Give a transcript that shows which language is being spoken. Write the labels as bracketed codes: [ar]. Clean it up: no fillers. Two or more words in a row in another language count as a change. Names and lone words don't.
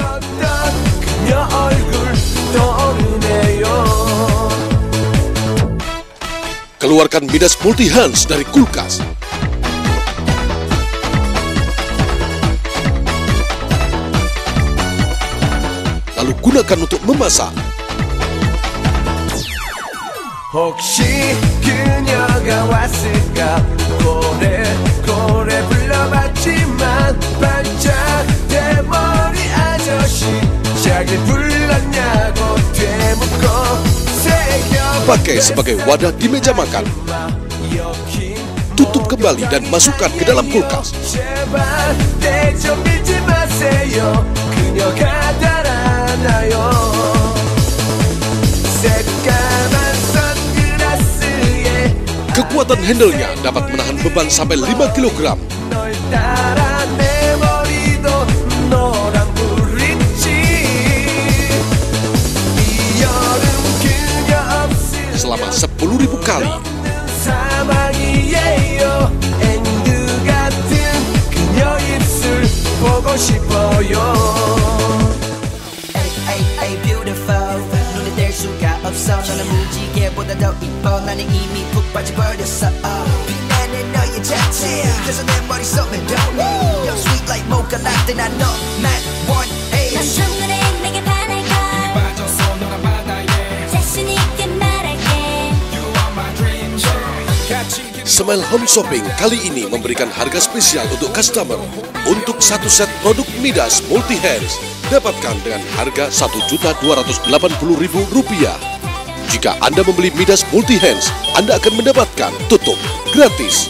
[id] Keluarkan Midas Multi Hands dari kulkas. Lalu gunakan untuk memasak. [ko] 혹시 그녀가 왔을까 고래 불러봤지만 반짝 대머리 아저씨 자기 불렀냐고 되묻고 [id] Pakai sebagai wadah di meja makan. Tutup kembali dan masukkan ke dalam kulkas. [ko] 제발 대좀 밀지 마세요 그녀가 달아나요 새까만 [id] Kekuatan handle-nya dapat menahan beban sampai 5 kg. Selama 10.000 kali. [ko] 없어 너는 무지개보다 더 이뻐 나는 이미 푹 빠져버렸어 빛나는 너의 자체 그래서 내 머릿속에 [en] You're sweet like mocha latte [ko] 난 너만 원해 난 정글에 내게 반할까 빠져서 너란 바다에 자신 있게 말할게 [en] You are my dream girl [id] Smile Home Shopping kali ini memberikan harga spesial untuk customer. Untuk satu set produk Midas Multi Hands dapatkan dengan harga Rp1.280.000. Jika Anda membeli Midas Multi Hands, Anda akan mendapatkan tutup gratis.